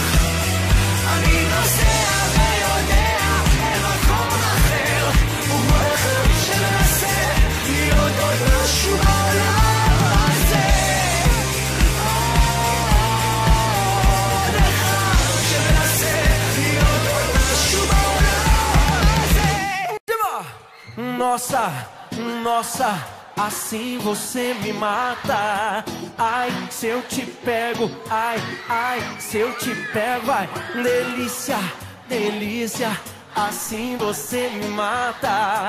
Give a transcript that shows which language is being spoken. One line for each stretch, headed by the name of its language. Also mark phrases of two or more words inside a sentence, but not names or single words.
Hebrew: אני נוסע ויודע אל מקום אחר, וכמו אחד שמנסה להיות עוד משהו בעולם הזה, עוד אחד שמנסה להיות עוד משהו בעולם הזה.
Portuguese: Nossa, nossa, assim você me mata. Ai, se eu te pego, ai, ai, se eu te pego, ai, delícia, delícia, assim você me mata.